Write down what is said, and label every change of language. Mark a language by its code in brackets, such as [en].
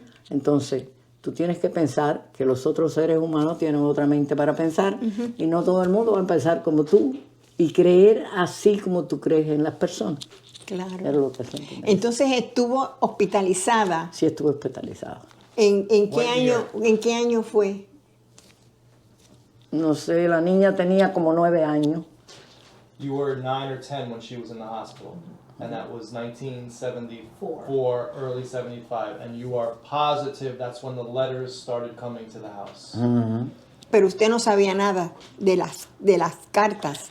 [es] Entonces, tú tienes que pensar que los otros seres humanos tienen otra mente para pensar y no todo el mundo va a pensar como tú y creer así como tú crees en las personas. Claro. Era lo que siempre me decía. Entonces estuvo hospitalizada. Sí estuve hospitalizado. ¿En qué [en] What [es] año? [en] year? [es] ¿En qué año fue? No sé, la niña tenía como 9 años. [en] you were 9 or 10 when she was in the hospital, and that was 1974, early 75, and you are positive that's when the letters started coming to the house. [es] Pero usted no sabía nada de las cartas.